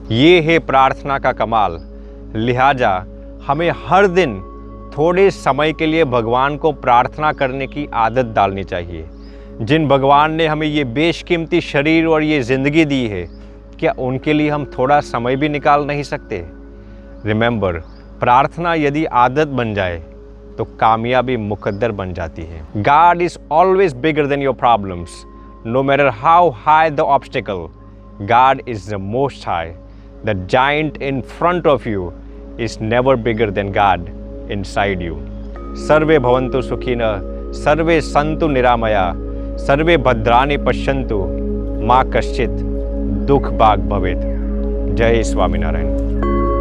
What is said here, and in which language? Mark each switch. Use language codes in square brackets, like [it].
[hi] ये है प्रार्थना का कमाल। लिहाजा हमें हर दिन थोड़े समय के लिए भगवान को प्रार्थना करने की आदत डालनी चाहिए। जिन भगवान ने हमें ये बेशकीमती शरीर और ये ज़िंदगी दी है, क्या उनके लिए हम थोड़ा समय भी निकाल नहीं सकते? रिमेंबर, प्रार्थना यदि आदत बन जाए तो कामयाबी मुकद्दर बन जाती है। [en] God is always bigger than your problems. No matter how high the obstacle, God is the most high. The giant in front of you is never bigger than God inside you. [sa] सर्वे भवन्तु सुखिनः, सर्वे सन्तु निरामया, सर्वे भद्राणि पश्यन्तु, मा कश्चित् दुःख भाग् भवेत्। जय स्वामीनारायण।